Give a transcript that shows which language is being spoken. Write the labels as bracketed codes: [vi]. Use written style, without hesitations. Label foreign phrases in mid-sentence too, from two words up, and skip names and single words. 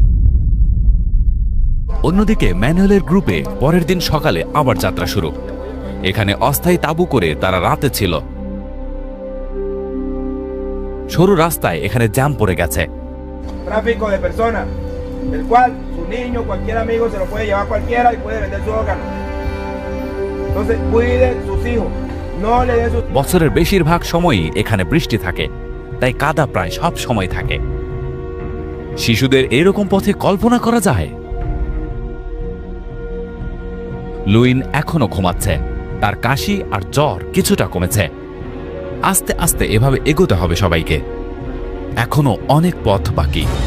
[bn] অন্যদিকে ম্যানুয়েলের গ্রুপে পরের দিন সকালে আবার যাত্রা শুরু। এখানে অস্থায়ী তাঁবু করে তারা রাতে ছিল। সরু রাস্তায় এখানে জ্যাম পড়ে গেছে। [es] Tráfico de personas, el cual su niño, cualquier amigo se lo puede llevar cualquiera y puede vender su órgano. Entonces, cuide sus hijos, no le dé sus... [bn] বছরের বেশিরভাগ সময়ই এখানে বৃষ্টি থাকে, তাই কাদা প্রায় সব সময় থাকে। শিশুদের এরকম পথে কল্পনা করা যায়? লুইন এখনো ঘুমাচ্ছে, তার কাশি আর জ্বর কিছুটা কমেছে। আস্তে আস্তে এভাবে এগোতে হবে সবাইকে, এখনো অনেক পথ বাকি।